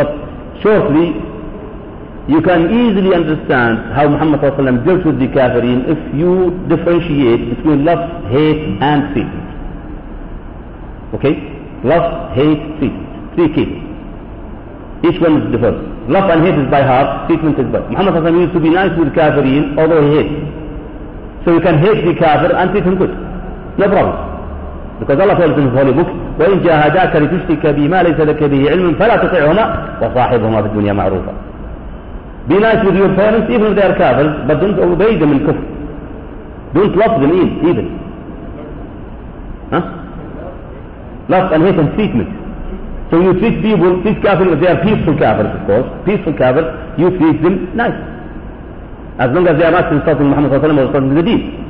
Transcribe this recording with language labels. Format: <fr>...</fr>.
<en>But shortly, you can easily understand how Muhammad sallallahu alaihi wasallam dealt with the kafirin if you differentiate between lust, hate, and fear. Okay, lust, hate, fear, three keys. Each one is different. Lust and hate is by heart. Treatment is by. Muhammad sallallahu alaihi wasallam used to be nice with kafirin, although he hates. So you can hate the kafir and treat him good. No problem.</en> <ar>Because Allah tells in His Holy Book, وَإِنْ جَاهَدَاكَ لِتُشْرِكَ بِمَا لَيْسَ لَكَ بِهِ عِلْمٌ فَلَا تُطِعْهُمَا وَصَاحِبْهُمَا فِي الدُّنْيَا مَعْرُوفًا.</ar> <en>Be nice with your parents, even if they are kafir, but don't obey them in kufr. Don't love them even. Love and hate and treatment. So you treat people, treat kafir, they are peaceful kafir, of course. Peaceful kafir, you treat them nice. As long as they are not insulting Muhammad</en> <ar>صلى الله عليه وسلم</ar> <en>or insulting the deen.</en>